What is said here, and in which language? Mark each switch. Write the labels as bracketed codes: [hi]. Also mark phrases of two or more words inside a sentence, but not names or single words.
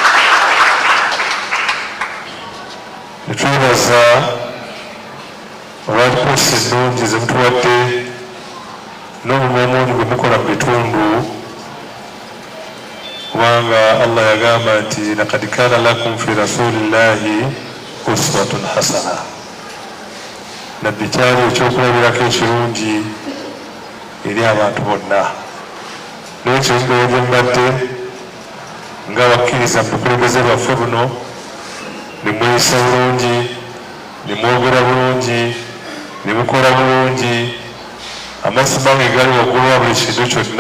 [lg] Ne twebaza olwa lipoosi ennungi ze mutuwadde n'omulimu omungi gwe mukola mu bitundu, kubanga Allah yagamba nti [ar] لقد كان لكم في رسول الله أسوة حسنة. [lg] Nabbi kyali ekyokulabirako ekirungi eri abantu bonna. N'ekyo ndowooza gye mbadde nga bakkiriza mu bukulembeze bwaffe buno, ne mweyisa bulungi, ne mwogera bulungi, ne mukola bulungi, amasimu ge gali waggulu wa buli kintu kyonna.